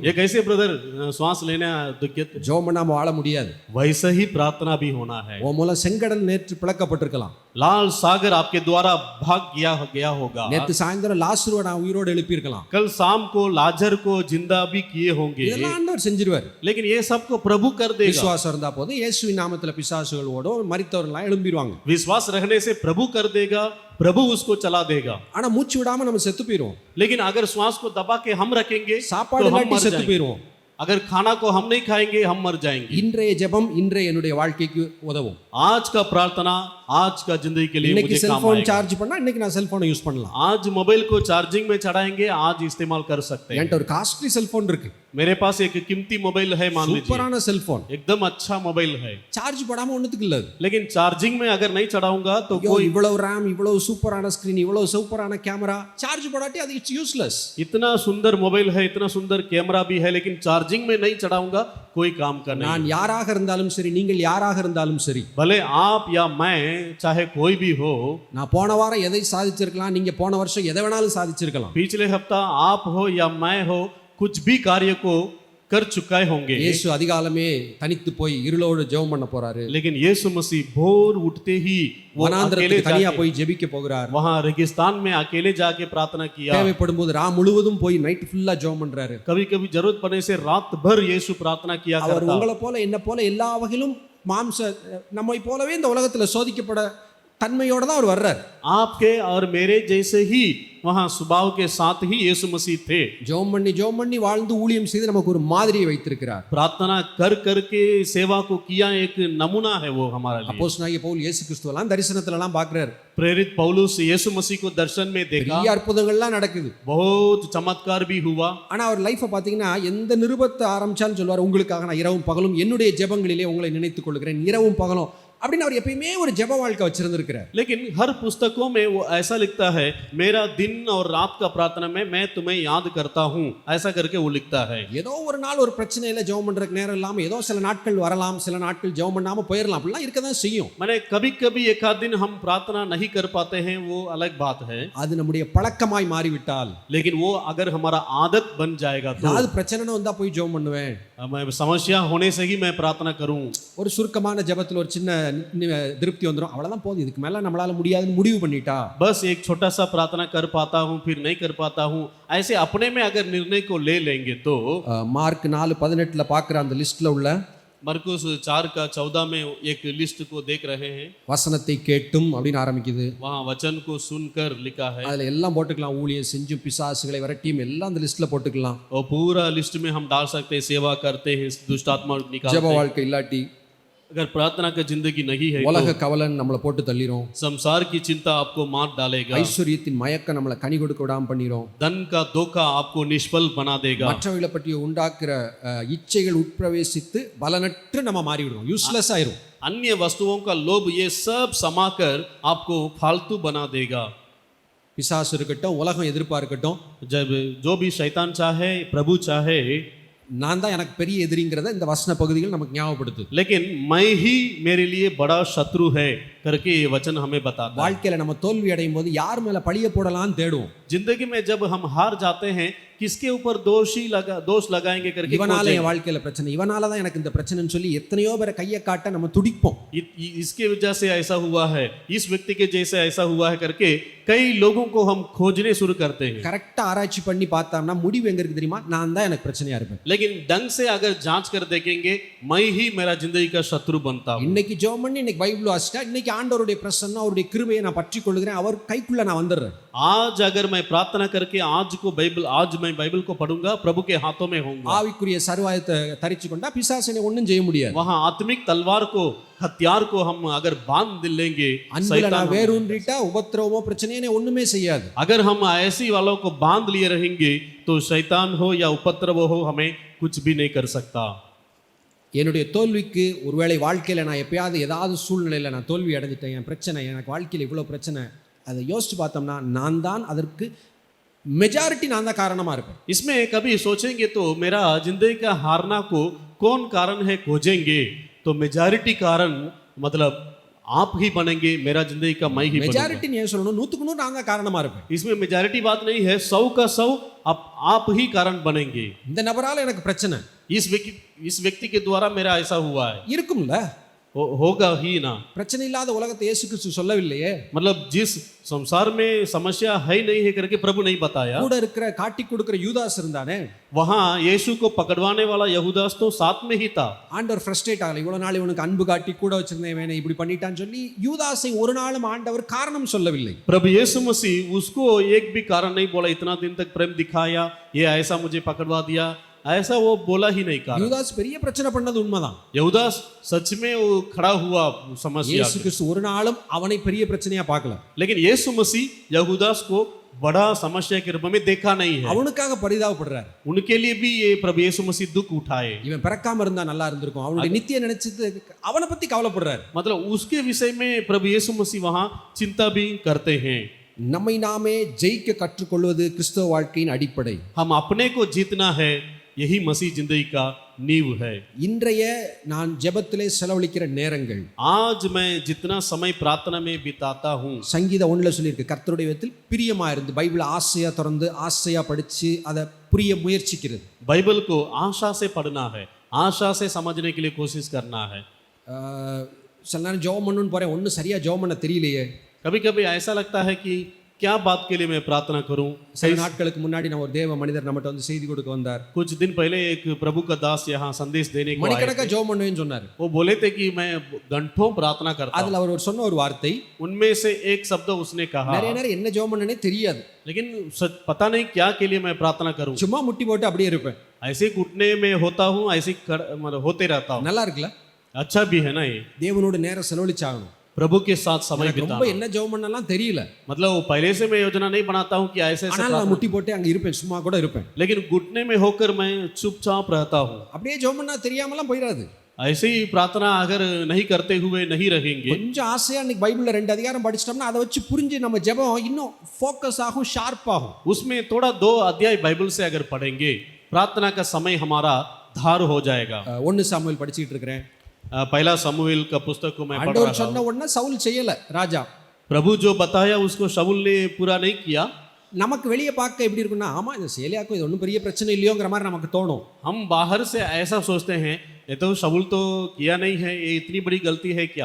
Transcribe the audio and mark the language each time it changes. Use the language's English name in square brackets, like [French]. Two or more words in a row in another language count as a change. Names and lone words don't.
[Hindi] ये कैसे ब्रदर श्वास लेना दिक्कत? [Tamil] ஜெபம் பண்ணாம வாழ முடியாது. [Hindi] वैसा ही प्रार्थना भी होना है। [Tamil] உன் மூலம் செங்கடல் நேற்று பிளக்கப்பட்டிருக்கலாம். [Hindi] लाल सागर आपके द्वारा भाग गया होगा। [Tamil] நேற்று சாயந்தரம் லாசருவை நான் உயிரோடு எழுப்பியிருக்கலாம். [Hindi] कल शाम को लाजर को जिंदा भी किए होंगे। [Tamil] இதெல்லாம் ஆண்டவர் செஞ்சிருவார். [Hindi] लेकिन ये सबको प्रभु कर देगा। [Tamil] விசுவாசம் இருந்தா போதும், இயேசுவின் நாமத்துல பிசாசுகள் ஓடும், மரித்தவர்கள்லாம் எழும்பிடுவாங்க. [Hindi] विश्वास रखने से प्रभु कर देगा, प्रभु उसको चला देगा। [Tamil] ஆனா மூச்சு விடாம நம்ம செத்து போயிடுவோம். [Hindi] लेकिन अगर श्वास को दबा के हम रखेंगे [Tamil] சாப்பாடு [Hindi] तो हम [Tamil] இல்லாட்டி [Hindi] मर [Tamil] செத்து [Hindi] जाएंगे। [Tamil] போயிடுவோம். [Hindi] अगर खाना को हम नहीं खाएंगे हम मर जाएंगे। [Tamil] இன்றைய ஜெபம் இன்றைய என்னுடைய வாழ்க்கைக்கு உதவும். [Hindi] आज का प्रार्थना आज का जिंदगी के लिए [Tamil] இன்னைக்கு [Hindi] मुझे काम [Tamil] செல்போன் [Hindi] आएगा। [Tamil] சார்ஜ் பண்ணா இன்னைக்கு நான் செல்போனை யூஸ் பண்ணலாம். [Hindi] आज मोबाइल को चार्जिंग में चढ़ाएंगे, आज इस्तेमाल कर सकते हैं। [Tamil] என்கிட்ட ஒரு காஸ்ட்லி செல்போன் இருக்கு, [Hindi] मेरे पास एक कीमती मोबाइल है, मान लीजिए [Tamil] சூப்பரான செல்போன். [Hindi] एकदम अच्छा मोबाइल है, [Tamil] சார்ஜ் போடாம ஒண்ணுத்துக்கு இல்ல அது. [Hindi] लेकिन चार्जिंग में अगर नहीं चढ़ाऊंगा तो [Tamil] ஐயோ, [Hindi] कोई [Tamil] இவ்வளவு RAM, இவ்வளவு சூப்பரான ஸ்கிரீன், இவ்வளவு சூப்பரான கேமரா, சார்ஜ் போடாட்டி அது [English] it's useless. [Hindi] इतना सुंदर मोबाइल है, इतना सुंदर कैमरा भी है, लेकिन चार्जिंग में नहीं चढ़ाऊंगा कोई काम का नहीं। [Tamil] நான் யாராக இருந்தாலும் சரி, நீங்கள் யாராக இருந்தாலும் சரி, [Hindi] भले आप या मैं चाहे कोई भी हो, [Tamil] நான் போன வாரம் எதை சாதிச்சிருக்கலாம், நீங்க போன வருஷம் எதை வேணாலும் சாதிச்சிருக்கலாம். [Hindi] पिछले हफ्ता आप हो या मैं हो कुछ भी कार्य को कर चुके होंगे। [Tamil] இயேசு அதிகாலமே தனித்து போய் இருளோடு ஜெபம் பண்ண போறாரு. [Hindi] लेकिन यीशु मसीह भोर उठते ही वो अकेले [Tamil] வனாந்திரத்துக்கு தனியா [Hindi] जाके [Tamil] போய் ஜெபிக்க போகிறார். [Hindi] वहां रेगिस्तान में अकेले जाके प्रार्थना किया। [Tamil] தேவைப்படும் போது ராம் முழுவதும் போய் [English] night full [Tamil] ஜெபம் பண்றாரு. [Hindi] कभी कभी जरूरत पड़ने से रात भर यीशु प्रार्थना किया [Tamil] அவர் [Hindi] करता। [Tamil] உங்களை போல என்ன போல எல்லா வகையிலும் மாம்ச நம்மை போலவே இந்த உலகத்துல சோதிக்கப்பட தன்மையோட தான் அவர் வர்றார். [Hindi] आपके और मेरे जैसे ही वहां स्वभाव के साथ ही यीशु मसीह थे। [Tamil] ஜெபம் பண்ணி வாழ்ந்து ஊழியம் செய்து நமக்கு ஒரு மாதிரியை வைத்திருக்கிறார். [Hindi] प्रार्थना कर करके सेवा को किया, एक नमूना है वो हमारे लिए। [Tamil] அப்போஸ்தலனாகிய பவுல் இயேசு கிறிஸ்துவெல்லாம் தரிசனத்துல எல்லாம் பார்க்கிறார். [Hindi] प्रेरित पौलुस यीशु मसीह को दर्शन में देखा, [Tamil] பெரிய அற்புதங்கள்லாம் நடக்குது. [Hindi] बहुत चमत्कार भी हुआ। [Tamil] ஆனா அவர் லைஃப்பை பார்த்தீங்கன்னா எந்த நிருபத்தை ஆரம்பிச்சாலும் சொல்லுவார், உங்களுக்காக நான் இரவும் பகலும் என்னுடைய ஜெபங்களிலே உங்களை நினைத்துக் கொள்கிறேன், இரவும் பகலும் அப்படின்னு அவர் எப்பயுமே ஒரு ஜெப வாழ்க்கை வச்சிருந்திருக்கிறார். [Hindi] लेकिन हर पुस्तकों में वो ऐसा लिखता है, मेरा दिन और रात का प्रार्थना में मैं तुम्हें याद करता हूँ, ऐसा करके वो लिखता है। [Tamil] ஏதோ ஒரு நாள் ஒரு பிரச்சனையில ஜெபம் பண்றதுக்கு நேரம் இல்லாம ஏதோ சில நாட்கள் வரலாம், சில நாட்கள் ஜெபம் பண்ணாம போயிடலாம், அப்படிலாம் இருக்க தான் செய்யும். [Hindi] मैंने कभी कभी एक आध दिन हम प्रार्थना नहीं कर पाते हैं, वो अलग बात है। [Tamil] அது நம்முடைய பழக்கமாய் மாறிவிட்டால், [Hindi] लेकिन वो अगर हमारा आदत बन जाएगा तो [Tamil] அது பிரச்சனைன்னு வந்தா போய் ஜெபம் பண்ணுவேன். [Hindi] मैं समस्या होने से ही मैं प्रार्थना करूं। [Tamil] ஒரு சுருக்கமான ஜெபத்துல ஒரு சின்ன திருப்தி வந்துடும், அவ்வளவுதான் போதும், இதுக்கு மேல நம்மளால முடியாதுன்னு முடிவு பண்ணிட்டா, [Hindi] बस एक छोटा सा प्रार्थना कर पाता हूं फिर नहीं कर पाता हूं, ऐसे अपने में अगर निर्णय को ले लेंगे तो [Tamil] மார்க் 4:18 பார்க்குற அந்த லிஸ்ட்ல உள்ள [Hindi] मरकुस 4:14 में एक लिस्ट को देख रहे हैं, [Tamil] வசனத்தை கேட்டும் அப்படின்னு ஆரம்பிக்குது. [Hindi] वहाँ वचन को सुनकर लिखा है [Tamil] அதுல எல்லாம் போட்டுக்கலாம், ஊழியம் செஞ்சும் பிசாசுகளை விரட்டியும் எல்லாம் அந்த லிஸ்ட்ல போட்டுக்கலாம். [Hindi] और पूरा लिस्ट में हम डाल सकते हैं, सेवा करते हैं, दुष्ट आत्मा निकालते [Tamil] ஜெப [Hindi] हैं। [Tamil] வாழ்க்கை இல்லாட்டி [Hindi] अगर प्रार्थना का जिंदगी नहीं है [Tamil] உலக [Hindi] तो [Tamil] கவலன் நம்மளை போட்டு தள்ளிரும். [Hindi] संसार की चिंता आपको मार डालेगा, [Tamil] ஐஸ்வர்யத்தின் மயக்கம் நம்மளை கனி கொடுக்க விடாம பண்ணிரும். [Hindi] धन का धोखा आपको निष्फल बना देगा, [Tamil] மற்றவர்களை பற்றி உண்டாக்குற இச்சைகள் உட்பிரவேசித்து பலனற்று நம்ம மாறிவிடுவோம், யூஸ்லெஸ் ஆயிரும். [Hindi] अन्य वस्तुओं का लोभ ये सब समाकर आपको फालतू बना देगा। [Tamil] பிசாசு இருக்கட்டும், உலகம் எதிர்ப்பா இருக்கட்டும், [Hindi] जब जो भी शैतान चाहे, प्रभु चाहे, [Tamil] நான் தான் எனக்கு பெரிய எதிரிங்கிறத இந்த வசன பகுதிகள் நமக்கு ஞாபகப்படுத்து. [Hindi] लेकिन मैं ही मेरे लिए बड़ा शत्रु है करके ये वचन हमें बताता है। [Tamil] வாழ்க்கையில நம்ம தோல்வி அடையும் போது யார் மேல பழிய போடலாம்னு தேடுவோம். [Hindi] जिंदगी में जब हम हार जाते हैं, किसके ऊपर दोष लगाएंगे करके [Tamil] இவனால [Hindi] खोजेंगे। [Tamil] என் வாழ்க்கையில பிரச்சனை, இவனால தான் எனக்கு இந்த பிரச்சனைன்னு சொல்லி எத்தனையோ பேரை கையை காட்ட நம்ம துடிப்போம். [Hindi] इसके वजह से ऐसा हुआ है, इस व्यक्ति के जैसे ऐसा हुआ है करके कई लोगों को हम खोजने शुरू करते हैं। [Tamil] கரெக்டா ஆராய்ச்சி பண்ணி பார்த்தோம்னா முடிவு எங்க இருக்கு தெரியுமா? நான் தான் எனக்கு பிரச்சனையா இருப்பேன். [Hindi] लेकिन ढंग से अगर जांच कर देखेंगे, मैं ही मेरा जिंदगी का शत्रु बनता हूँ। [Tamil] இன்னைக்கு ஜெபம் பண்ணி இன்னைக்கு பைபிள் வாசிட்டா இன்னைக்கு ஆண்டவருடைய பிரசன்னம், அவருடைய கிருபையை நான் பற்றி கொள்கிறேன், அவர் கைக்குள்ள நான் வந்துடுறேன். [Hindi] आज अगर मैं प्रार्थना करके आज मैं बाइबल को पढ़ूंगा, प्रभु के हाथों में होऊंगा। [Tamil] ஆவிக்குரிய சர்வாயத்தை தரிச்சு கொண்டா பிசாசனை ஒண்ணும் செய்ய முடியாது. [Hindi] वहां आत्मिक तलवार को, हथियार को हम अगर बांध लेंगे, [Tamil] அன்புல நான் வேரூன்றிட்டா உபத்திரவமோ பிரச்சனையே ஒண்ணுமே செய்யாது. [Hindi] अगर हम ऐसी वालों को बांध लिए रहेंगे तो शैतान हो या उपद्रव हो हमें कुछ भी नहीं कर सकता। [Tamil] என்னுடைய தோல்விக்கு ஒருவேளை வாழ்க்கையில நான் எப்பயாவது ஏதாவது சூழ்நிலையில நான் தோல்வி அடைஞ்சிட்டேன், என் பிரச்சனை, எனக்கு வாழ்க்கையில் இவ்வளவு பிரச்சனை, அதை யோசிச்சு பார்த்தோம்னா நான் தான் அதற்கு மெஜாரிட்டி நான் தான் காரணமா இருப்பேன். [Hindi] इसमें कभी सोचेंगे तो मेरा जिंदगी का हारना को कौन कारण है खोजेंगे तो मेजॉरिटी कारण मतलब आप ही बनेंगे, मेरा जिंदगी का मैं ही बनूंगा। [Tamil] மெஜாரிட்டி ஏன் சொல்லணும்? 100க்கு 100 நான் தான் காரணமா இருப்பேன். [Hindi] इसमें मेजॉरिटी बात नहीं है, 100 का 100 आप ही कारण बनेंगे। [Tamil] இந்த நபரால எனக்கு பிரச்சனை [Hindi] इस व्यक्ति के द्वारा मेरा ऐसा हुआ है, [Tamil] இருக்கும்ல, [Hindi] होगा ही ना। [Tamil] பிரச்சனை இல்லாத உலகத்தை இயேசு கிறிஸ்து சொல்லவில்லையே. [Hindi] मतलब जिस संसार में समस्या है नहीं है करके प्रभु नहीं बताया, [Tamil] கூட இருக்கிற காட்டி கொடுக்கிற யூதாஸ் இருந்தானே, [Hindi] वहां यीशु को पकड़वाने वाला यहूदास तो साथ में ही था। [Tamil] ஆண்டவர் ஃப்ரஸ்ட்ரேட் ஆகல, இவ்வளவு நாள் இவனுக்கு அன்பு காட்டி கூட வச்சிருந்தேன் வேணே இப்படி பண்ணிட்டான்னு சொல்லி யூதாஸை ஒரு நாளும் ஆண்டவர் காரணம் சொல்லவில்லை. [Hindi] प्रभु यीशु मसीह उसको एक भी कारण नहीं बोला, इतना दिन तक प्रेम दिखाया, ये ऐसा मुझे पकड़वा दिया, ऐसा वो बोला ही नहीं। कारण [Tamil] யூதாஸ் பெரிய பிரச்சனை பண்ணது உண்மைதான். [Hindi] यहूदास सच में वो खड़ा हुआ समस्या, [Tamil] இயேசு கிறிஸ்து ஒரு நாளும் அவனை பெரிய பிரச்சனையா பார்க்கல. [Hindi] लेकिन यीशु मसीह यहूदास को बड़ा समस्या के रूप में देखा नहीं है। [Tamil] அவனுக்காக பரிதாபப்படுறார். [Hindi] उनके लिए भी ये प्रभु यीशु मसीह दुख उठाए। [Tamil] இவன் பிறக்காம இருந்தா நல்லா இருந்திருக்கும், அவனுடைய நித்திய நினைச்சிட்டு அவனை பத்தி கவலைப்படுறார். [Hindi] मतलब उसके विषय में प्रभु यीशु मसीह वहां चिंता भी करते हैं। [Tamil] நம்மை நாமே ஜெயிக்க கற்றுக்கொள்வது கிறிஸ்தவ வாழ்க்கையின் அடிப்படை. [Hindi] हम अपने को जीतना है, यही मसीह जिंदगी का नींव है। [Tamil] இன்றைய நான் ஜெபத்திலே செலவழிக்கிற நேரங்கள், [Hindi] आज मैं जितना समय प्रार्थना में बिताता हूँ, [Tamil] சங்கீதம் 1ல சொல்லியிருக்கு, கர்த்தருடைய விதத்தில் பிரியமா இருந்து பைபிள் ஆசையா திறந்து ஆசையா படிச்சு அதை புரிய முயற்சிக்கிறது. [Hindi] बाइबल को आशा से पढ़ना है, आशा से समझने के लिए कोशिश करना है। [Tamil] சில நேரம் ஜெபம் பண்ணணும்னு போறேன், ஒன்றும் சரியா ஜெபம் பண்ண தெரியலையே. [Hindi] कभी कभी ऐसा लगता है कि क्या बात के लिए मैं प्रार्थना करूं। [Tamil] சில நாட்களுக்கு முன்னாடி நான் ஒரு தேவ மனிதர் நம்மகிட்ட வந்து செய்தி கொடுக்க வந்தார். [Hindi] कुछ दिन पहले एक प्रभु का दास यहाँ संदेश देने को आए [Tamil] மணிக்கணக்கா ஜெபம் பண்ணுவேன்னு சொன்னார். [Hindi] वो बोले थे कि मैं घंटों प्रार्थना करता हूं। [Tamil] அதுல அவர் ஒரு சொன்ன ஒரு வார்த்தை, [Hindi] उनमें से एक शब्द उसने कहा, [Tamil] நிறைய நேரம் என்ன ஜெபம் பண்ணனே தெரியாது, [Hindi] लेकिन पता नहीं क्या के लिए मैं प्रार्थना करूं, [Tamil] சும்மா முட்டி போட்டு அப்படியே இருப்பேன். [Hindi] ऐसे घुटने में होता हूँ, ऐसे मतलब होते रहता हूँ। [Tamil] நல்லா இருக்குல்ல? [Hindi] अच्छा भी है ना ये, [Tamil] தேவனோட நேரம் செலவழிச்சாகணும். [Hindi] प्रभु के साथ समय [Tamil] எனக்கு ரொம்ப [Hindi] बिताना। [Tamil] என்ன ஜெபம் பண்ணலாம் தெரியல, [Hindi] मतलब वो पहले से मैं योजना नहीं बनाता हूँ कि ऐसे [Tamil] ஆனால் நான் முட்டி போட்டு அங்க இருப்பேன், சும்மா கூட இருப்பேன். [Hindi] लेकिन घुटने में होकर मैं चुपचाप रहता हूँ। [Tamil] அப்படியே ஜெபம் பண்ணா தெரியாமலாம் போயிடாது. [Hindi] ऐसे ही प्रार्थना अगर नहीं करते हुए नहीं रहेंगे, [Tamil] கொஞ்சம் ஆசையா இன்னைக்கு பைபிள்ல 2 அதிகாரம் படிச்சிட்டோம்னா அதை வச்சு புரிஞ்சு நம்ம ஜெபம் இன்னும் ஃபோக்கஸ் ஆகும், ஷார்ப் ஆகும். [Hindi] उसमें थोड़ा 2 अध्याय बाइबल से अगर पढ़ेंगे, प्रार्थना का समय हमारा धार हो जाएगा। [Tamil] 1 சாமுவேல் படிச்சிட்டு இருக்கிறேன். [Hindi] पहला समूएल का पुस्तक को मैं पढ़ [Tamil] ஆண்டவர் [Hindi] रहा हूँ। [Tamil] சொன்ன உடனே சவுல் செய்யல, ராஜா. [Hindi] प्रभु जो बताया उसको शाऊल ने पूरा नहीं किया। [Tamil] நமக்கு வெளியே பார்க்க எப்படி இருக்குன்னா, ஆமா இந்த சேலியாக்கும் இது ஒன்றும் பெரிய பிரச்சனை இல்லையோங்கிற மாதிரி நமக்கு தோணும். [Hindi] हम बाहर से ऐसा सोचते हैं ये तो शाऊल तो किया नहीं है, ये इतनी बड़ी गलती है क्या?